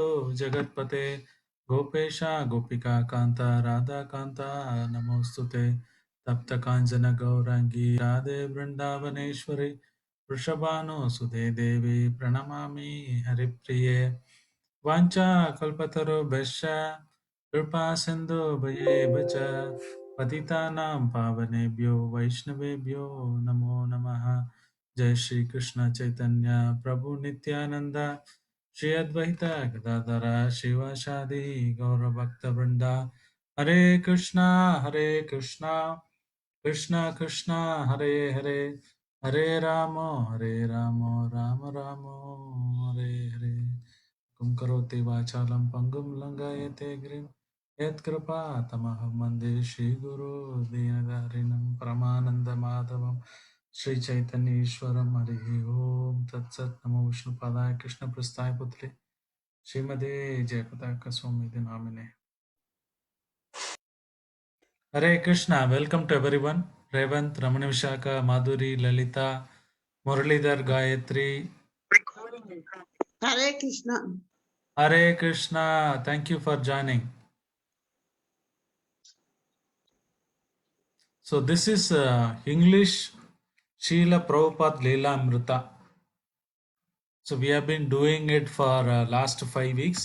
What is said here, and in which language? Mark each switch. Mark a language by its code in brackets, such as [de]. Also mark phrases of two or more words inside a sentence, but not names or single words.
[sa] जगत्पते गोपेश गोपिका कान्ता राधाकान्ता नमोऽस्तुते तप्तकाञ्चन गौराङ्गी राधे वृन्दावनेश्वरि वृषभानुसुते देवी प्रणमामि हरिप्रिये वाञ्छाकल्पतरुभ्यश्च कृपासिन्धुभ्येव च पतितानां पावनेभ्यो वैष्णवेभ्यो नमो नमः। जय श्री कृष्ण चैतन्य प्रभु नित्यानंद श्री अद्वैत गदाधर शिवासादि गौरभक्तवृंदा हरे कृष्णा कृष्णा कृष्णा हरे हरे हरे राम राम राम हरे हरे कुं करोति वाचालं पंगुं लंघयते गिरिं यत्कृपातमहं वन्दे श्रीगुरो दीनदारिणं परमानन्दमाधवं श्रीचैतन्येश्वरं हरिः ओं तत्सत् नमो विष्णुपादाय कृष्णप्रस्थाय पुत्रे श्रीमते जयपताका नामिने हरे कृष्णा [en] welcome to everyone रेवंत रमण विशाखा माधुरी ललिता मुरलीधर गायत्री Hare Krishna. [sa] हरे कृष्णा [en] thank you for joining. So this is English Srila Prabhupada Leela Amrita. So we have been doing it for last 5 weeks.